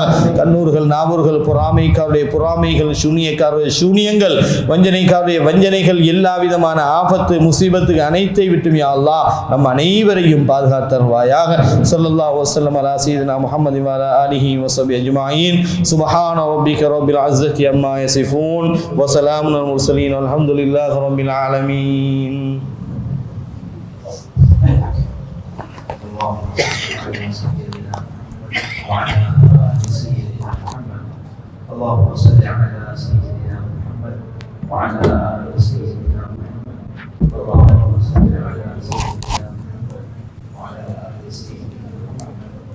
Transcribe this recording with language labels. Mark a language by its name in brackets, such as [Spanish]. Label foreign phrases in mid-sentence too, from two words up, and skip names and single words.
[Tamil] கண்ணூர்கள், நாவூர்கள், பொறாமைக்காருடைய பொறாமைகள், சூனியக்காருடைய சூனியங்கள், வஞ்சனைக்காருடைய வஞ்சனைகள், எல்லா விதமான ஆபத்து முசீபத்துக்கு அனைத்தை விட்டும் [Arabic] يا الله [Tamil] நம் அனைவரையும் பாதுகாத்தருவாயாக. [Arabic] صلى الله عليه وسلم على سيدنا محمد وعلى آله وصحبه أجمعين. سبحان ربك رب العزة عما يصفون وسلام على المرسلين والحمد لله رب العالمين. اللهم صل على سيدنا محمد وعلى آل سيدنا محمد. اللهم صل على سيدنا محمد وعلى آل سيدنا محمد.